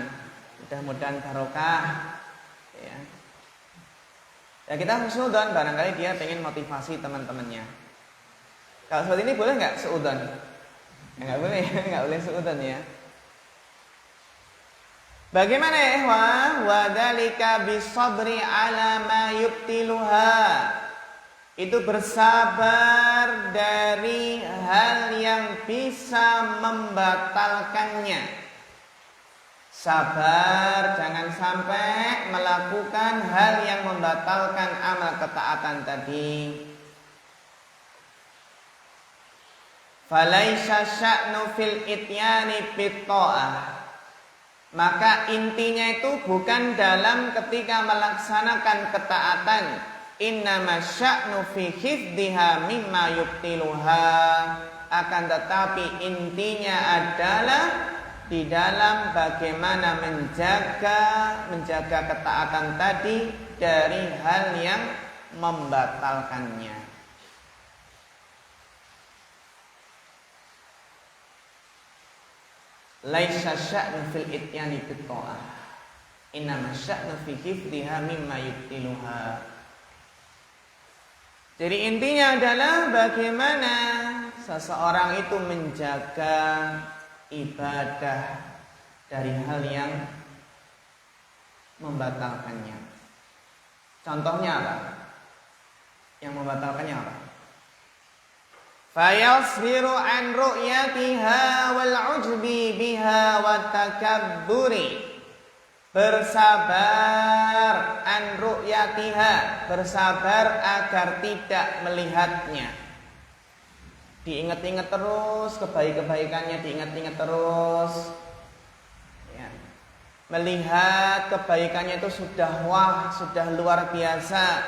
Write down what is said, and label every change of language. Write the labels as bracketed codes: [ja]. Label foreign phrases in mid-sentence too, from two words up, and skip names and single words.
[id] Mudah-mudahan barokah ya. Ya kita husnudzon, barangkali dia pengen motivasi teman-temannya. Kalau seperti ini boleh nggak seudon? Ya, nggak boleh, nggak boleh seudon ya. Bagaimana ya ikhwah? [ar] وكذلك بالصبر على ما يبطلها. [id] Itu bersabar dari hal yang bisa membatalkannya. Sabar jangan sampai melakukan hal yang membatalkan amal ketaatan tadi. [ar] فليس شأنه في الإتيان بالطاعة. [id] Maka intinya itu bukan dalam ketika melaksanakan ketaatan. [ar] إنما شأنه في حفظها مما يبطلها. [id] Akan tetapi intinya adalah di dalam bagaimana menjaga ketaatan tadi dari hal yang membatalkannya. [ar] ليس شأنه في الإتيان بالطاعة. إنما شأنه في حفظها مما يبطلها. [id] Jadi intinya adalah bagaimana seseorang itu menjaga ibadah dari hal yang membatalkannya. Contohnya apa? Yang membatalkannya apa? [ar] فيصبر عن رؤيتها والعجب بها والتكبر. [id] Bersabar [ar] عن رؤيتها, [id] bersabar agar tidak melihatnya. Diingat-ingat terus kebaikannya, diingat-ingat terus ya. Melihat kebaikannya itu sudah luar biasa.